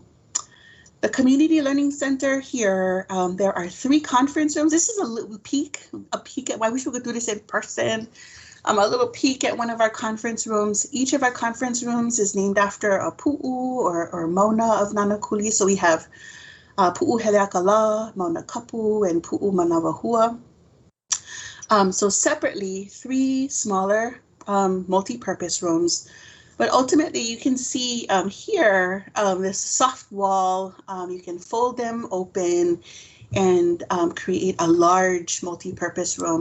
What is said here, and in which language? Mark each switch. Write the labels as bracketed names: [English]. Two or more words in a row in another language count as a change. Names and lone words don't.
[English] The Community Learning Center here, there are 3 conference rooms. This is a little peek at, I wish we could do this in person. A little peek at one of our conference rooms. Each of our conference rooms is named after a pu'u or mauna of Nanakuli. So we have pu'u heleakala, mauna kapu, and pu'u manawahua. So separately, 3 smaller multi-purpose rooms But ultimately, you can see here this soft wall. You can fold them open and create a large multi-purpose room.